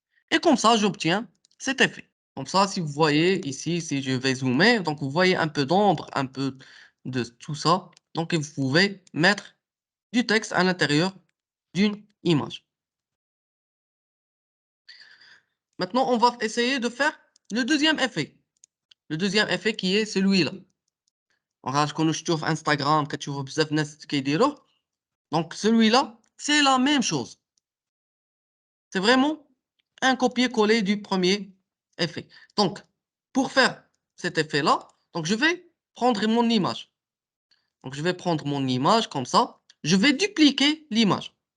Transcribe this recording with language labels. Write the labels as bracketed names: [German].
[French] Et comme ça, j'obtiens cet effet. Comme ça, si vous voyez ici, si je vais zoomer, donc vous voyez un peu d'ombre, un peu de tout ça. Donc, vous pouvez mettre du texte à l'intérieur d'une image. Maintenant, on va essayer de faire le deuxième effet. Le deuxième effet qui est celui-là. [Arabic] غتكونوا شفتوه في انستغرام كتشوفوا بزاف الناس كيديروه. [French] Donc celui-là, c'est la même chose. C'est vraiment un copier-coller du premier effet. Donc pour faire cet effet-là, donc je vais prendre mon image. Donc je vais prendre mon image comme ça. Je vais dupliquer l'image.